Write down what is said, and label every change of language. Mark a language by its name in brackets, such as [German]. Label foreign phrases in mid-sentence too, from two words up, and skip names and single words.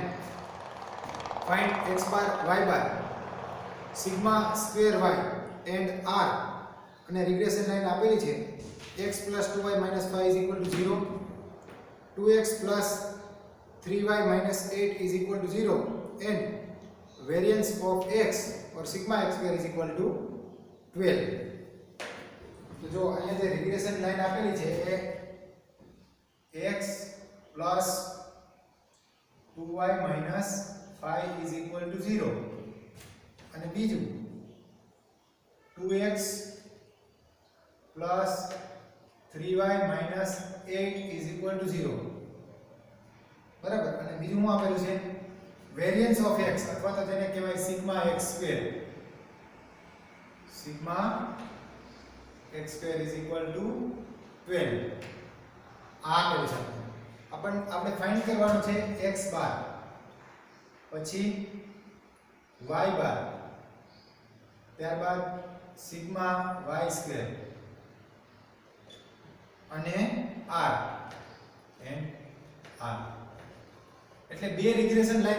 [English] find x bar y bar sigma square y and r અને regression line [Gujarati] આપેલી છે [English] x plus 2y minus 5 is equal to 0 2x plus 3y minus 8 is equal to 0 and variance of x or sigma x square is equal to 12 [Gujarati] તો જો અહીંયા જે [English] regression line [Gujarati] આપેલી છે એ [English] x plus 2y minus 5 is equal to 0 [Gujarati] અને બીજું [English] 2x plus 3y minus 8 is equal to 0 [Gujarati] બરાબર અને બીજું શું આપેલું છે [English] variance of x [Gujarati] અથવા તો જેને કહેવાય [English] sigma x square sigma x square is equal to 12 [Gujarati] આ આપેલું છે આપણે ફાઇન્ડ કરવાનું છે [English] x bar પછી y bar ત્યારબાદ sigma y square અને r and r [Gujarati] એટલે બે [English] regression line